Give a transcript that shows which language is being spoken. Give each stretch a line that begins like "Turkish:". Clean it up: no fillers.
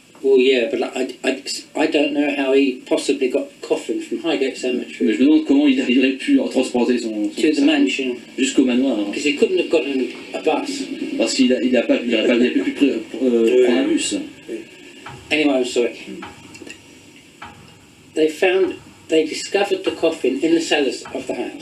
English: Well, yeah, but I don't know how he possibly got the coffin from Highgate
French: Mais
English: Cemetery
French: je me demande comment il aurait pu transporter son
English: to the
French: cercueil
English: mansion,
French: jusqu'au manoir.
English: because he couldn't have gotten a bus.
French: Parce qu'il n'aurait pas pu prendre un bus.
English: Anyway, I'm sorry. They discovered the coffin in the cellars of the house.